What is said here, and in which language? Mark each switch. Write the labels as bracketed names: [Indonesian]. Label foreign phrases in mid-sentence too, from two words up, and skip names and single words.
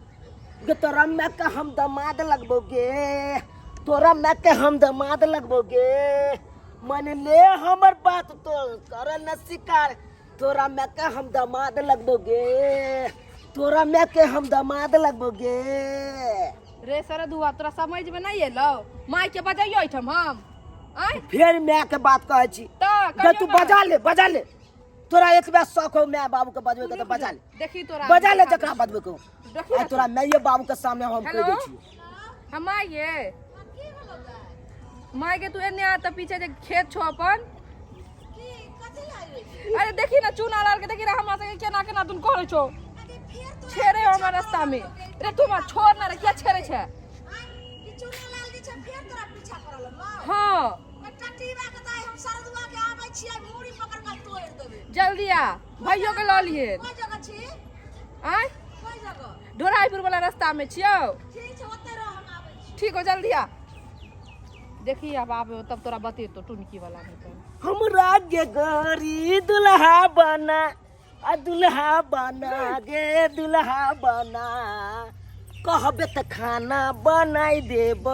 [Maithili] गे तोरा माय के हम दामाद लगबो गे तोरा माय के हम दामाद लगबो गे मन ले हमर बात तो कर न शिकार तोरा माय के हम दामाद लगबो गे तोरा माय के हम दामाद लगबो गे रे सरदुआ तोरा समझ में नहीं एलो माय के बजाइयो ठम हम आय फिर माय के बात कहै छी तो गे तू बजा ले तोरा एक बार शौक हो माय बाबू के बजबे के तो बजा ले देखी तोरा बजा ले जकरा बजबे को देखी आ तोरा माय बाबू के सामने हम कह दै छी हम आइए माय के तू एने आ त पीछे जे खेत छो अपन अरे देखी ना चूना लाल के देखी ना हमरा से केना केना तुम कहै छो छेरे हमरा रास्ता में रे तू मा छोड़ ना रे क्या छेरे छे ई चूना लाल दी छ फेर तोरा पीछा करल न हां टटीबा के दाई हम सरदुआ के आबै छियै मूड़ी पकड़ के तोड़ देबे जल्दी आ भाइयों के ल लिए कोई जगह छी आय कोई जगह ढोराईपुर वाला रास्ता में छियो ठीक छै ओते रह हम आबै छी ठीक हो जल्दी आ देखी अब आबे तब तोरा बते तो टुनकी वाला में तो हमरा गे गरी दुल्हा बना आ दुल्हा बना गे दुल्हा बना कहबे त खाना बनाई देबो